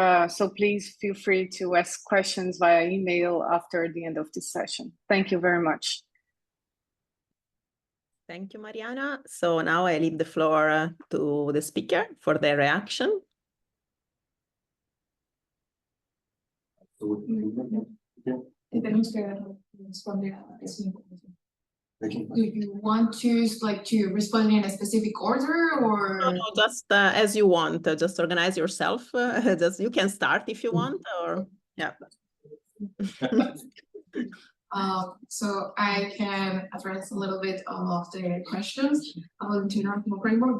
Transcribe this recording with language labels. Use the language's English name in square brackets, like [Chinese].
[English] So please feel free to ask questions via email after the end of this session. Thank you very much. Thank you, Mariana. So now I leave the floor to the speaker for their reaction. [Spanish] Tenemos que responder a esa información. [English] Do you want to respond in a specific order, or? No, just as you want. Just organize yourself. You can start if you want, or yeah. So I can address a little bit of the questions about the international framework.